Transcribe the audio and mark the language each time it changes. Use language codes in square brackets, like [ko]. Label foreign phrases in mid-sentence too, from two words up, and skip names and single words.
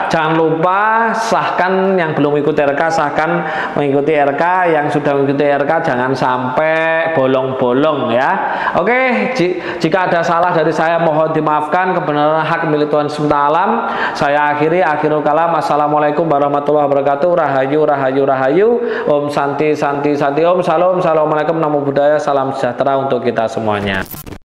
[id] Jangan lupa sahkan yang belum ikut RK, sahkan mengikuti RK. Yang sudah mengikuti RK jangan sampai bolong-bolong, ya. Oke, jika ada salah dari saya mohon dimaafkan, kebenaran hak milik Tuhan SWT. [ar] Saya آخر الكلام. السلام عليكم ورحمة الله وبركاته. [jv] Rahayu, rahayu, rahayu. [sa] ॐ शान्ति, शान्ति, शान्ति. [id] Om Salam, Assalamualaikum, [pi] Namo Buddhaya, [id] salam sejahtera untuk kita semuanya.